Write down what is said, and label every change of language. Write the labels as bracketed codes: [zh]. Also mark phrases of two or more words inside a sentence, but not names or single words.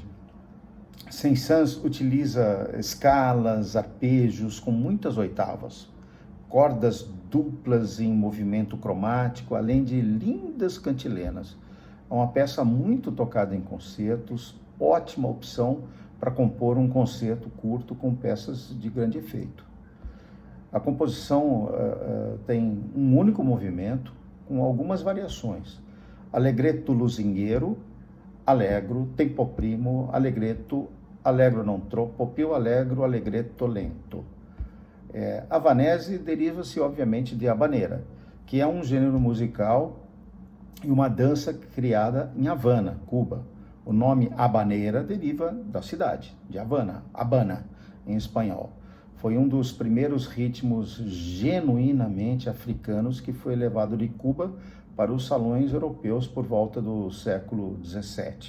[pt] Saint-Saëns utiliza escalas, arpejos com muitas oitavas, cordas duplas em movimento cromático, além de lindas cantilenas. É uma peça muito tocada em concertos, ótima opção para compor um concerto curto com peças de grande efeito. A composição tem um único movimento, com algumas variações. Allegretto lusinghiero, allegro, tempo primo, allegretto, allegro non troppo, più allegro, allegretto lento. Havanese deriva-se, obviamente, de habanera, que é um gênero musical e uma dança criada em Havana, Cuba. O nome habaneira deriva da cidade, de Havana, Habana, em espanhol. Foi um dos primeiros ritmos genuinamente africanos que foi levado de Cuba para os salões europeus por volta do século XVII.